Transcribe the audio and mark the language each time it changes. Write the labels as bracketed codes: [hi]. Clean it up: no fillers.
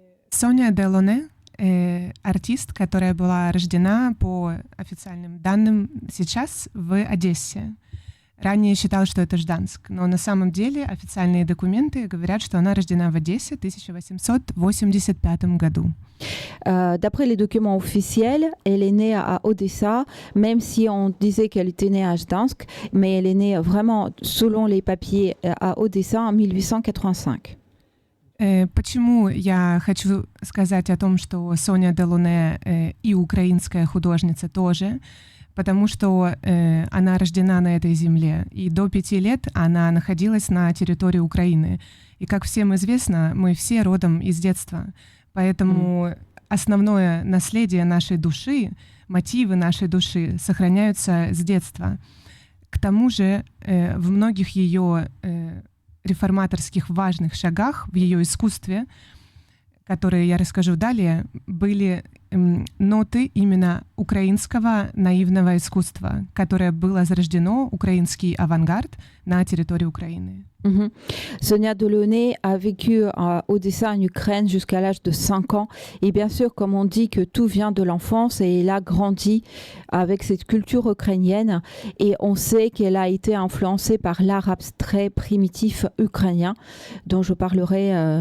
[ru] Соня Делоне — артист, которая была рождена по официальным данным сейчас в Одессе. Ранее считалось, что это Жданск, но на самом деле официальные документы говорят, что она рождена в Одессе в 1885 году. [fr] D'après les documents officiels, elle est née à Odessa, même si on disait qu'elle était née à Gdansk, mais elle est née vraiment, selon les papiers, à Odessa en 1885. [ru] Почему я хочу сказать о том, что Соня Делоне и украинская художница тоже? Потому что она рождена на этой земле, и до 5 лет она находилась на территории Украины. И, как всем известно, мы все родом из детства. Поэтому основное наследие нашей души, мотивы нашей души сохраняются с детства. К тому же в многих ее реформаторских важных шагах, в ее искусстве, которые я расскажу далее, были ноты именно украинского наивного искусства, которое было зарождено, украинский авангард, на территории Украины. [fr] Sonia Delaunay a vécu au dessin en Ukraine jusqu'à l'âge de 5 ans. Et bien sûr, comme on dit que tout vient de l'enfance, et elle a grandi avec cette culture ukrainienne. Et on sait qu'elle a été influencée par l'art abstrait primitif ukrainien, dont je parlerai...